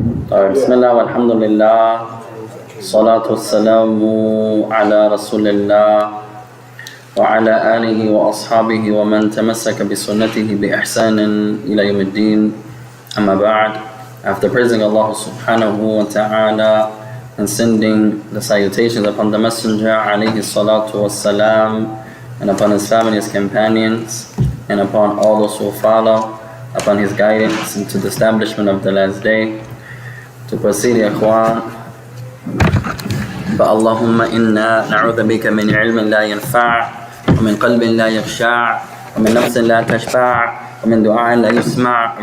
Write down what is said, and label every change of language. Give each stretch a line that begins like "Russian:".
Arabic: بسم الله والحمد لله الصلاة والسلام على رسول الله وعلى آله وأصحابه ومن تمسك بسنته بإحسان إلى يوم الدين أما بعد.
English: After praising Allah subhanahu wa ta'ala and sending the salutations upon the Messenger alayhi salatu wassalam, and upon his family, his companions, and upon all those who follow upon his guidance into the establishment of the last day. To proceed,
Arabic: ya ikhwan, فَاللَّهُمَّ إِنَّا نَعُوذَ بِكَ مِنْ عِلْمٍ لَا يَنْفَعُ وَمِنْ قَلْبٍ لَا يَخْشَعُ وَمِنْ نَفْسٍ لَا تَشْبَعُ وَمِنْ دُعَاءٍ لَا يُسْمَعُ.